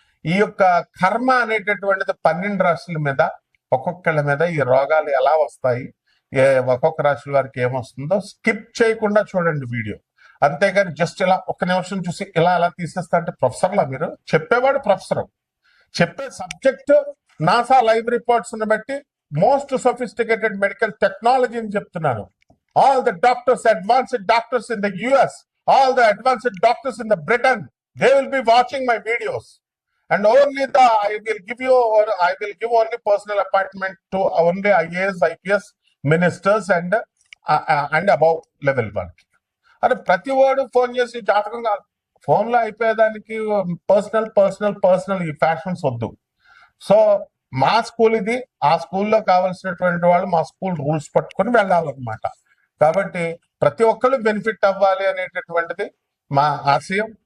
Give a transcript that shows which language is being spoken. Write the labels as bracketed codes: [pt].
[te] ఈ యొక్క కర్మ అనేటటువంటిది 12 రాశుల మీద, ఒక్కొక్కళ్ళ మీద ఈ రోగాలు ఎలా వస్తాయి, ఒక్కొక్క రాశుల వారికి ఏమొస్తుందో స్కిప్ చేయకుండా చూడండి వీడియో. అంతేగాని జస్ట్ ఇలా ఒక్క నిమిషం చూసి ఇలా అలా తీసేస్తా అంటే ప్రొఫెసర్లా మీరు? చెప్పేవాడు ప్రొఫెసర్, చెప్పే సబ్జెక్ట్ [en] NASA live reports [te] బట్టి [en] most sophisticated medical technology [te] అని చెప్తున్నాను. [en] All the doctors, advanced doctors in the US, all the advanced doctors in the Britain, they will be watching my videos. And only I will give you, or I will give only personal appointment to only IAS, IPS ministers and above level one. [te] అరే ప్రతి వాడు phone చేసి జాతకం కాదు, phone లో అయిపోయేదానికి personal personal personal ఈ fashions వద్దు. So మా స్కూల్ ఇది, ఆ స్కూల్లో కావాల్సినటువంటి వాళ్ళు మా స్కూల్ రూల్స్ పట్టుకొని వెళ్ళాలన్నమాట. కాబట్టి ప్రతి ఒక్కరు బెనిఫిట్ అవ్వాలి అనేటటువంటిది మా ఆశయం.